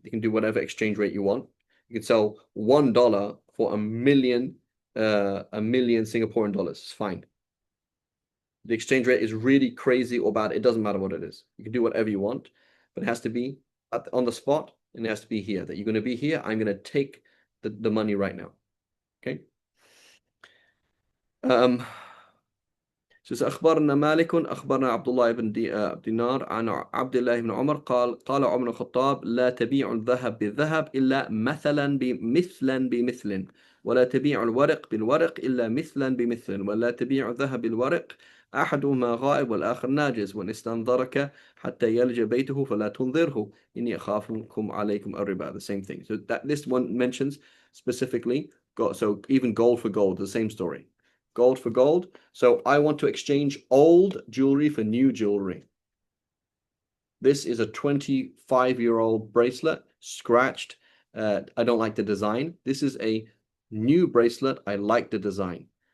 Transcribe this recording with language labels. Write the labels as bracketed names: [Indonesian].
[English] You can do whatever exchange rate you want. You can sell $1 for a million Singaporean dollars. It's fine. The exchange rate is really crazy or bad. It doesn't matter what it is. You can do whatever you want, but it has to be on the spot, and it has to be here. That you're going to be here. I'm going to take the money right now. Okay. [Arabic] أخبرنا مالك أخبرنا عبد الله بن دينار عن عبد الله بن عمر قال عمر بن الخطاب لا تبيع الذهب بالذهب إلا مثلا بمثل ولا تبيع الورق بالورق إلا مثلا بمثل ولا تبيع الذهب بالورق أحدهما غائب والآخر ناجز وإن استنظرك حتى يلج بيته فلا تنظره إني أخافكم عليكم الربا. [English] The same thing. So this one mentions specifically, so even gold for gold, the same story. Gold for gold. So I want to exchange old jewelry for new jewelry. This is a 25-year-old bracelet, scratched. I don't like the design. This is a new bracelet. I like the design.